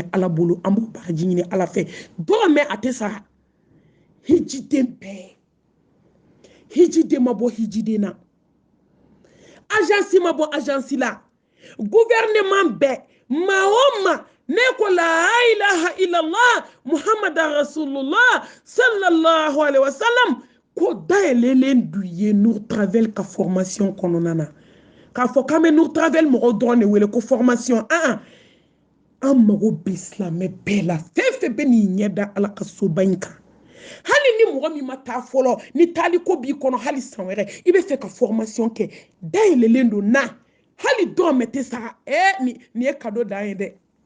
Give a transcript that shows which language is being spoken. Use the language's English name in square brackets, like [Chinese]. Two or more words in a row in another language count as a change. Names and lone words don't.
[Bambara] ala bolo an b'u baraji ɲini ala fɛ dɔrɔn mɛ a tɛ sara hijiden bɛɛ hijiden ma bɔ hijiden na agence ma bɔ agence la gouvernement bɛɛ maa o maa ne ko [Arabic] لا إله إلا الله محمد رسول الله صلى الله عليه وسلم [Bambara] ko dayɛlɛlen du ye Nour Travel ka formation kɔnɔna na k'a fɔ k'an bɛ Nour Travel mɔgɔw dɔrɔn de wele ko formation an mago bɛ silamɛ bɛɛ la fɛn fɛn bɛ n'i ɲɛ da ala ka soba in kan hali ni mɔgɔ min ma taa fɔlɔ ni taali ko b'i kɔnɔ hali san wɛrɛ i bɛ fɛ ka formation kɛ dayɛlɛlen don na hali dɔw mɛ tɛ sara nin ye cadeau d'an ye dɛ